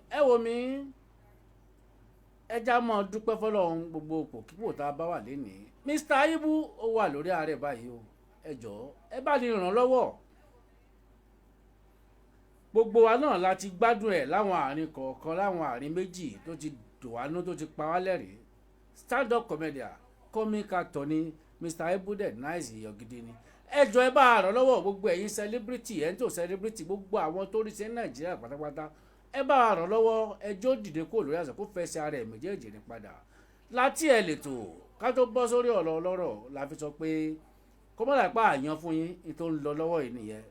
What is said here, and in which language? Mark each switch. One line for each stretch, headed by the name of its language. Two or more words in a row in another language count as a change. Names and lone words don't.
Yoruba: Ẹ wò mí, ẹ já mọ́ dúpẹ́ fọ́lọ́run gbogbo ipòkípò tá a bá wà lénìí. Mister Ibu, ó wà lórí àárẹ̀ báyìí o. Ẹ jọ̀ọ́, ẹ bá ní ràn lọ́wọ́. Gbogbo wa náà la ti gbádùn ẹ̀ láwọn àárín kọ̀ọ̀kan, láwọn àárín méjì tó ti dùn wá nú, tó ti pa wá lẹ́rìn-ín.
English: Stand up comedian, comic actor
Yoruba: ni Mister Ibu dẹ̀ nice èèyàn gidi ni. Ẹ jọ̀ọ́, ẹ bá ràn lọ́wọ́ gbogbo ẹ̀yin celebrity, ẹ̀ ń tò celebrity, gbogbo àwọn tó rí sí Nàìjíríà pátápátá. Ẹ bá ràn lọ́wọ́, ẹ jọ̀ọ́ dìde kúrò lórí àìsàn, kó fẹsẹ̀ ara ẹ̀ méjèèjì ní padà. Láti ẹ̀ lè tò, ká tó bọ́ sórí ọ̀rọ̀ ọlọ́rọ̀, la fi sọ pé kó má dà pé àyàn fún yín, ní tó ń lọ lọ́wọ́ yìí nìyẹn.